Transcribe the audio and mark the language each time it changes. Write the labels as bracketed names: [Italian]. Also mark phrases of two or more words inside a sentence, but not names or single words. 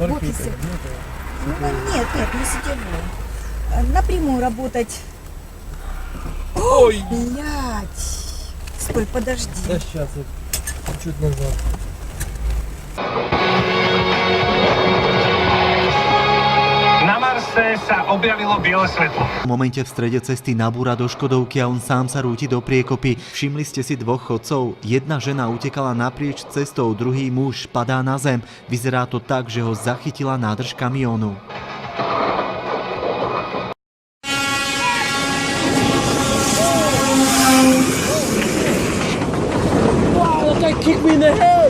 [Russian] если... нет, не сетевую. Напрямую работать. Ой! Блядь. Стой, подожди. Да сейчас, чуть назад. [Slovak] Na Marse sa objavilo biele svetlo. V momente v strede cesty nabúra do Škodovky a on sám sa rúti do priekopy. Všimli ste si dvoch chodcov? Jedna žena utekala naprieč cestou, druhý muž padá na zem. Vyzerá to tak, že ho zachytila nádrž kamiónu. [English] Wow, that guy kicked me in the head!